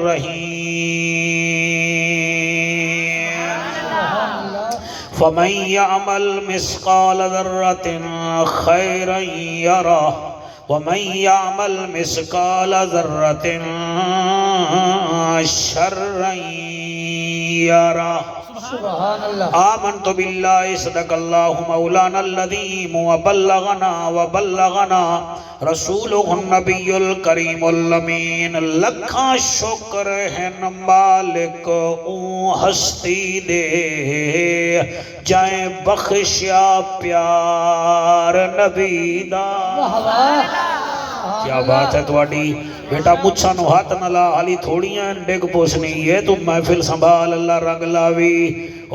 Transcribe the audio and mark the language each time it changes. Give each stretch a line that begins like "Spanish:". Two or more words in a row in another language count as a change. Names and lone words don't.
Arabic: الرحيم، فمن يعمل مثقال ذرة خيرا يره ومن يعمل مثقال ذرة شرا يره۔ آمنت بالله صدق الله مولانا العظيم وبلغنا رسوله النبي الكريم الامين۔
Punjabi: لکھاں شکر ہے مالک اون ہستی دے، جائیں بخشیا پیار نبی دا۔ کیا بات ہے تواڈی بیٹا، مجھا نو ہاتھ نہ لا، حالی تھوڑیاں ڈگ پوچھنی ہے، تو محفل سنبھال، اللہ رنگ لاوی۔